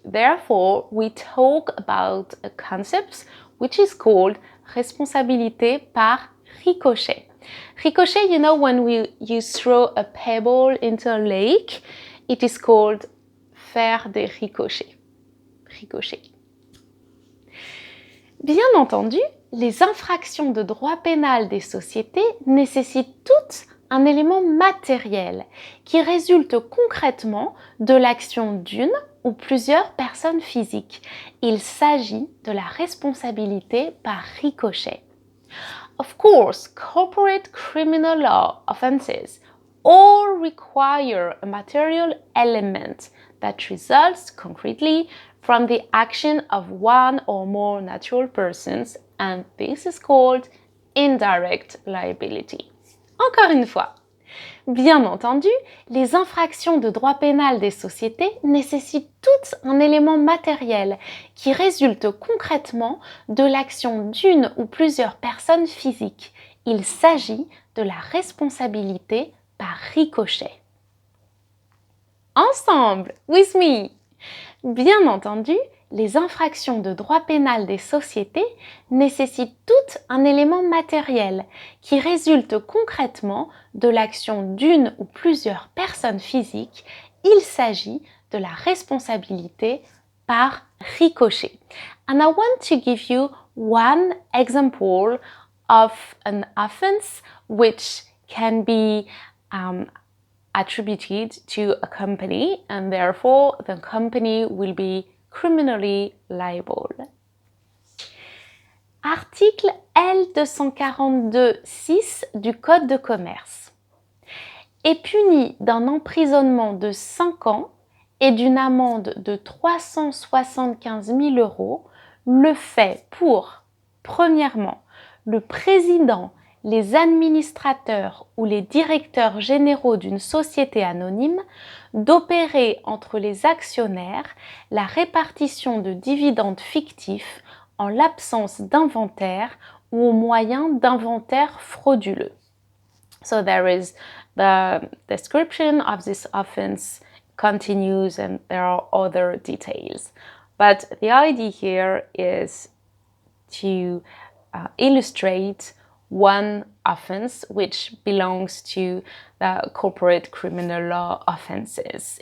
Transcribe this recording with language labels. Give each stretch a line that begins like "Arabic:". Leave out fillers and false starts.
English: Therefore, we talk about a concept which is called
French: responsabilité par ricochet.
English: Ricochet, you know, when you throw a pebble into a lake, it is called
French: faire des ricochets.
English: Ricochet.
French: Bien entendu, les infractions de droit pénal des sociétés nécessitent toutes un élément matériel qui résulte concrètement de l'action d'une ou plusieurs personnes physiques. Il s'agit de la responsabilité par ricochet.
English: Of course, corporate criminal law offenses all require a material element that results concretely from the action of one or more natural persons, and this is called indirect liability.
French: Encore une fois, bien entendu, les infractions de droit pénal des sociétés nécessitent toutes un élément matériel qui résulte concrètement de l'action d'une ou plusieurs personnes physiques. Il s'agit de la responsabilité par ricochet. Ensemble,
English: with me!
French: Bien entendu, les infractions de droit pénal des sociétés nécessitent toutes un élément matériel qui résulte concrètement de l'action d'une ou plusieurs personnes physiques. Il s'agit de la responsabilité par ricochet.
English: And I want to give you one example of an offense which can be attributed to a company, and therefore the company will be criminally liable.
French: Article L242-6 du Code de commerce est puni d'un emprisonnement de 5 ans et d'une amende de 375 000 € le fait pour, premièrement, le président, les administrateurs ou les directeurs généraux d'une société anonyme d'opérer entre les actionnaires la répartition de dividendes fictifs en l'absence d'inventaire ou au moyen d'inventaires frauduleux.
English: So there is the description of this offense continues and there are other details. But the idea here is to illustrate one offense which belongs to the corporate criminal law offenses.